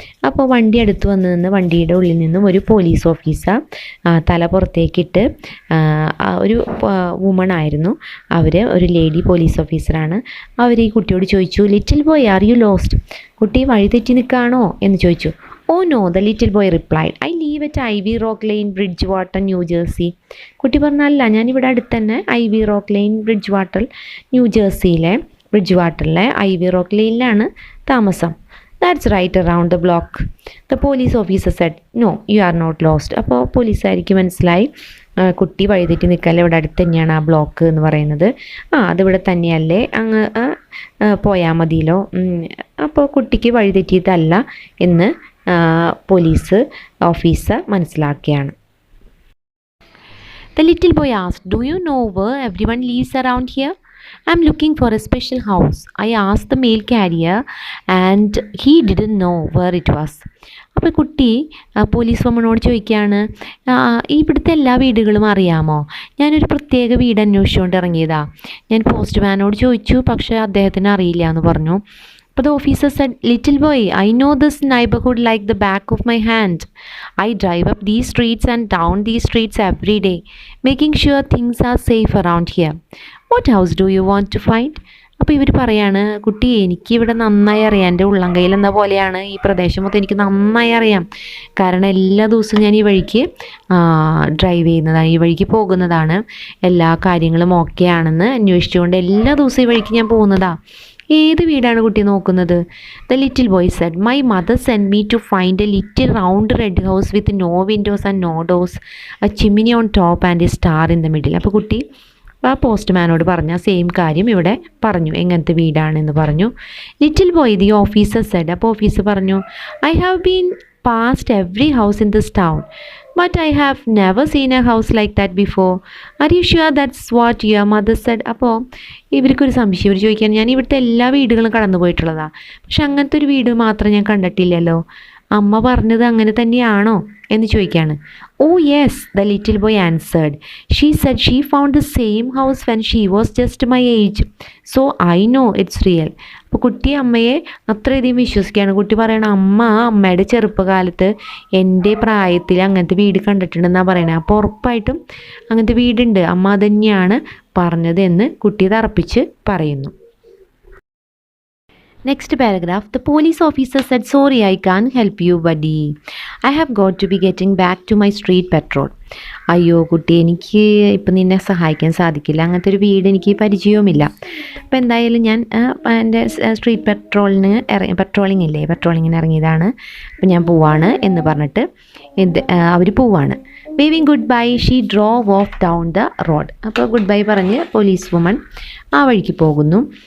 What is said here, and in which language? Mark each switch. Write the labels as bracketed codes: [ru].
[ml] അപ്പോൾ വണ്ടി അടുത്ത് വന്ന് നിന്ന് വണ്ടിയുടെ ഉള്ളിൽ നിന്നും ഒരു പോലീസ് ഓഫീസർ തല പുറത്തേക്കിട്ട്, ഒരു വുമൺ ആയിരുന്നു അവർ, ഒരു ലേഡി പോലീസ് ഓഫീസറാണ്. അവർ ഈ കുട്ടിയോട് ചോദിച്ചു, [en] Little boy are you lost? [ml] കുട്ടി വഴി തെറ്റി നിൽക്കുകയാണോ എന്ന് ചോദിച്ചു. [en] Oh no, the little boy replied, I live live at Ivy Rock Lane, Bridgewater, New Jersey. [ml] കുട്ടി പറഞ്ഞല്ല, ഞാനിവിടെ അടുത്ത് തന്നെ IV rock line bridge ന്യൂജേഴ്സിയിലെ bridge IV rock ലൈനിലാണ് താമസം. [en] That's right around the block. The police officer said no you are not lost. [ml] അപ്പോൾ പോലീസുകാർക്ക് മനസ്സിലായി കുട്ടി വഴിതെറ്റി നിൽക്കല്ലേ, ഇവിടെ അടുത്ത് തന്നെയാണ് ആ ബ്ലോക്ക് എന്ന് പറയുന്നത്. അതിവിടെ തന്നെയല്ലേ, അങ്ങ് പോയാൽ മതിയല്ലോ. അപ്പോൾ കുട്ടിക്ക് വഴിതെറ്റിയതല്ല എന്ന് police officer മനസ്സിലാക്കിയാണ്. [en] The little boy asked, do you know where everyone lives around here? I'm looking for a special house. I asked the mail carrier and he didn't know where it was. [ml] അപ്പോൾ കുട്ടി police വുമണോട് ചോദിക്കുകയാണ്, ഇവിടുത്തെ എല്ലാ വീടുകളും അറിയാമോ? ഞാനൊരു പ്രത്യേക വീട് അന്വേഷിച്ചുകൊണ്ട് ഇറങ്ങിയതാ. ഞാൻ പോസ്റ്റ്മാനോട് ചോദിച്ചു, പക്ഷേ അദ്ദേഹത്തിന് അറിയില്ല എന്ന് പറഞ്ഞു. [en] അപ്പോൾ the officer said, little boy, I know this neighborhood like the back of my hand. I drive up these streets and down these streets every day, making sure things are safe around here. What house do you want to find? [ml] അപ്പോൾ ഇവർ പറയാണ്, കുട്ടി എനിക്കിവിടെ നന്നായി അറിയാം, എൻ്റെ ഉള്ളം കയ്യിൽ എന്ന പോലെയാണ് ഈ പ്രദേശം മൊത്തം എനിക്ക് നന്നായി അറിയാം. കാരണം എല്ലാ ദിവസവും ഞാൻ ഈ വഴിക്ക് ഡ്രൈവ് ചെയ്യുന്നതാണ്, ഈ വഴിക്ക് പോകുന്നതാണ്. എല്ലാ കാര്യങ്ങളും ഓക്കെ ആണെന്ന് അന്വേഷിച്ചുകൊണ്ട് എല്ലാ ദിവസവും ഈ വഴിക്ക് ഞാൻ പോകുന്നതാണ്. ഏത് വീടാണ് കുട്ടി നോക്കുന്നത്? [en] The little boy said, my mother send me to find a little round red house with no windows and no doors, a chimney on top and a star in the middle. [ml] അപ്പോൾ കുട്ടി ആ പോസ്റ്റ്മാനോട് പറഞ്ഞ സെയിം കാര്യം ഇവിടെ പറഞ്ഞു, എങ്ങനത്തെ വീടാണെന്ന് പറഞ്ഞു. [en] Little boy, the officer said. [ml] അപ്പോൾ ഓഫീസർ പറഞ്ഞു, [en] I have been past every house in this town, but I have never seen a house like that before. Are you sure that's what your mother said? [ml] അപ്പോൾ ഇവർക്കൊരു സംശയം, ഇവർ ചോദിക്കാൻ, ഞാൻ ഇവിടുത്തെ എല്ലാ വീടുകളും കടന്നു പോയിട്ടുള്ളതാണ്, പക്ഷെ അങ്ങനത്തെ ഒരു വീട് മാത്രം ഞാൻ കണ്ടിട്ടില്ലല്ലോ. അമ്മ പറഞ്ഞത് അങ്ങനെ തന്നെയാണോ എന്ന് ചോദിക്കുകയാണ്. [en] Oh yes, the little boy answered. She said she found the same house when she was just my age, so I know it's real. [ml] അപ്പോൾ കുട്ടി അമ്മയെ അത്രയധികം വിശ്വസിക്കുകയാണ്. കുട്ടി പറയണം, അമ്മയുടെ ചെറുപ്പകാലത്ത് എൻ്റെ പ്രായത്തിൽ അങ്ങനത്തെ വീട് കണ്ടിട്ടുണ്ടെന്നാണ് പറയണത്. അപ്പോൾ ഉറപ്പായിട്ടും അങ്ങനത്തെ വീടുണ്ട്, അമ്മ തന്നെയാണ് പറഞ്ഞത് എന്ന് കുട്ടി തറപ്പിച്ച് പറയുന്നു. [en] Next paragraph, the police officer said, sorry, I can't help you, buddy. I have got to be getting back to my street patrol. [ml] അയ്യോ കുട്ടി, എനിക്ക് ഇപ്പം നിന്നെ സഹായിക്കാൻ സാധിക്കില്ല, അങ്ങനത്തെ ഒരു വീട് എനിക്ക് പരിചയവുമില്ല. അപ്പോൾ എന്തായാലും ഞാൻ എൻ്റെ സ്ട്രീറ്റ് പെട്രോളിങ്ങിന് ഇറങ്ങിയതാണ്, അപ്പം ഞാൻ പോവാണ് എന്ന് പറഞ്ഞിട്ട് അവർ പോവാണ്. [en] Waving goodbye she drove off down the road. [ml] അപ്പോൾ ഗുഡ് ബൈ പറഞ്ഞ് പോലീസ് വുമൺ ആ വഴിക്ക് പോകുന്നു.